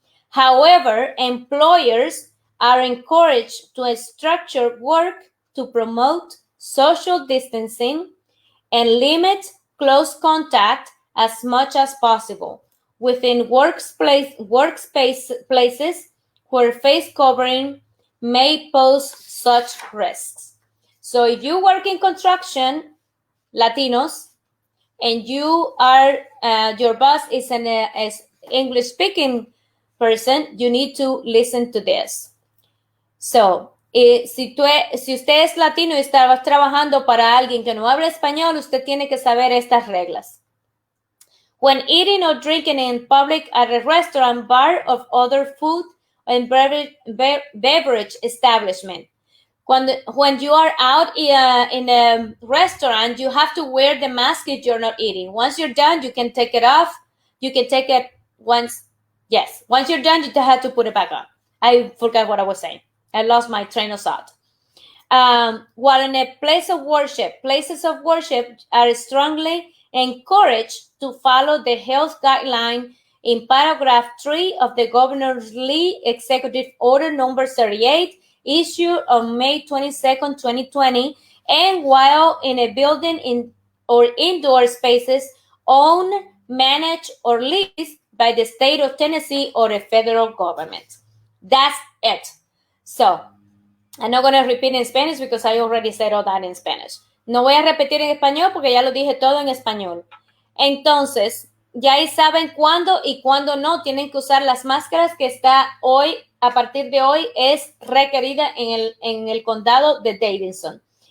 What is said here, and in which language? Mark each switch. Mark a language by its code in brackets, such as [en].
[en] However, employers are encouraged to structure work to promote social distancing and limit close contact as much as possible within workspaces where face covering may pose such risks. So if you work in construction, Latinos, and you are your boss is an English speaking person, you need to listen to this. [es] So, si usted es latino y está trabajando para alguien que no habla español, usted tiene que saber estas reglas. [en] When eating or drinking in public at a restaurant, bar, or other food and beverage establishment. When you are out in a restaurant, you have to wear the mask if you're not eating. Once you're done, you can take it off. You can take it once. Yes, once you're done, you have to put it back on. I forgot what I was saying. I lost my train of thought. While in a place of worship, places of worship are strongly encouraged to follow the health guideline in paragraph 3 of the Governor's Lee Executive Order number 38, issued on May 22nd, 2020, and while in a building or indoor spaces owned, managed, or leased by the state of Tennessee or a federal government. That's it. So, I'm not going to repeat in Spanish because I already said all that in Spanish. [es] No voy a repetir en español porque ya lo dije todo en español. Entonces, ya ahí saben cuándo y cuándo no tienen que usar las máscaras que está hoy, a partir de hoy, es requerida en el condado de Davidson.